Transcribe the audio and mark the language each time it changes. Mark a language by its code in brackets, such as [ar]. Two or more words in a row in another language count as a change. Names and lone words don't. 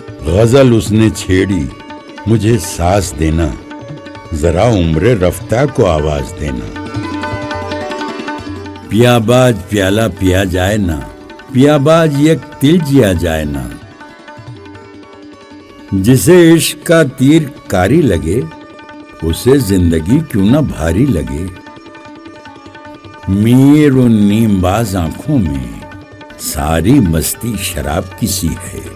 [ur] غزل اس نے چھیڑی مجھے سانس دینا، ذرا عمر رفتہ کو آواز دینا۔ [dcc] پیا باج پیالہ پیا جائے نا، پیا باج یک تل جیا جائے نا۔ [ur] جسے عشق کا تیر کاری لگے، اسے زندگی کیوں نہ بھاری لگے۔ میر ان نیم باز آنکھوں میں ساری مستی شراب کی سی ہے۔